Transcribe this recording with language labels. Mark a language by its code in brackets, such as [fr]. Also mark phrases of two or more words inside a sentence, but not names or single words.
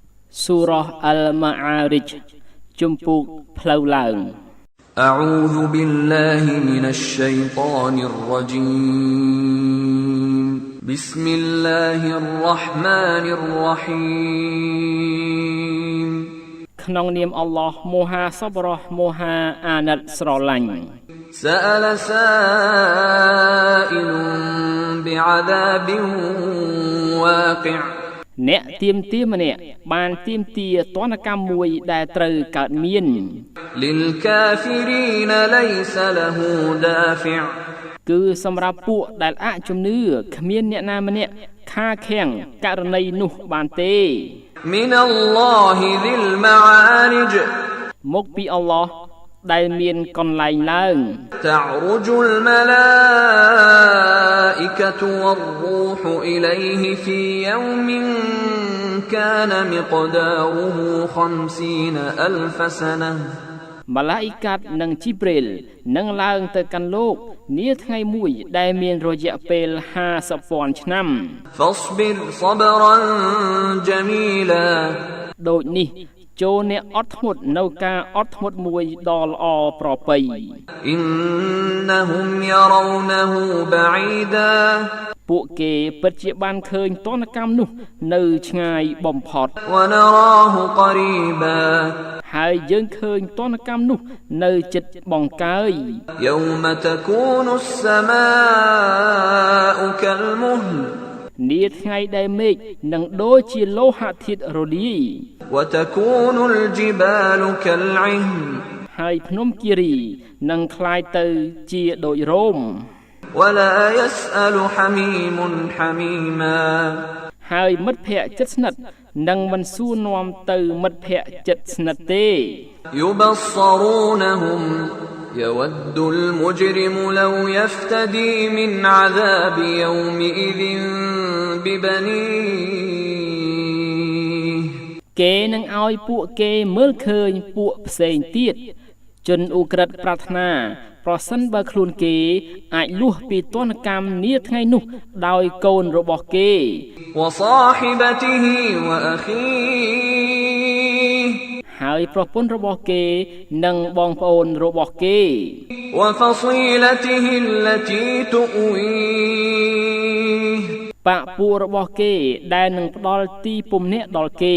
[km] Surah Al-Ma'arij ជំពូកផ្លូវឡើង [ar] أعوذ بالله من الشيطان الرجيم بسم الله الرحمن الرحيم [km] ក្នុងនាមអល់ឡោះមហាសប្បុរសមហាអាណិតស្រឡាញ់ [ar] سأل سائل بعذاب واقع [km] អ្នកទៀមទាម្នាក់បានទៀមទាទណ្ឌកម្មមួយដែលត្រូវកើតមាន [ar] للكافرين ليس له دافع [km] គឺសម្រាប់ពួកដែលអជំនឿគ្មានអ្នកណាម្នាក់ខាខាំងករណីនោះបានទេ [ar] من الله ذي المعارج [km] មកពីអល់ឡោះដែលមានកន្លែងឡើង [ar] تعرج الملائكة والروح إليه في يوم كان مقداره 50 ألف سنة [km] ម៉ាឡាអ៊ីកាត់និងជីប្រេលនឹងឡើងទៅកាន់លោកនាថ្ងៃមួយដែលមានរយៈពេល 50,000 ឆ្នាំ [ar] فاصبر صبرا جميلا [km] ដូចនេះចូលអ្នកអត់ធ្មត់នៅការអត់ធ្មត់មួយដ៏ល្អប្រពៃ [ar] إنهم يرونه بعيدا [km] ពួកគេពិតជាបានឃើញទណ្ឌកម្មនោះនៅឆ្ងាយបំផុត [ar] ونراه قريبا [km] ហើយយើងឃើញទណ្ឌកម្មនោះនៅជិតបង្កើយ [ar] يوم تكون السماء كالمهل [km] នាថ្ងៃដែលមេឃនឹងដូចជាលោហៈធាតុរលាយ [ar] وتكون الجبال كالعهن [km] ហើយភ្នំគិរីនឹងคล้ายទៅជាដូចរោម [ar] ولا يسأل حميم حميما [km] ហើយមិត្តភក្តិជិតស្និទ្ធនឹងមិនសួរនាំទៅមិត្តភក្តិជិតស្និទ្ធទេ [ar] يبصرونهم يود المجرم لو يفتدي من عذاب يومئذ ببنيه [km] គេនឹងឲ្យពួកគេមើលឃើញពួកផ្សេងទៀតជនឧក្រិដ្ឋប្រាថ្នាប្រសិនបើខ្លួនគេអាចលួសពីទណ្ឌកម្មនាថ្ងៃនោះដោយកូនរបស់គេ [ar] وصاحبته وأخيه [km] ហើយប្រពន្ធរបស់គេនិងបងប្អូនរបស់គេ [ar] وفصيلته التي تؤويه [km] បាក់ពួករបស់គេដែលនឹងផ្ដល់ទីពំនាក់ដល់គេ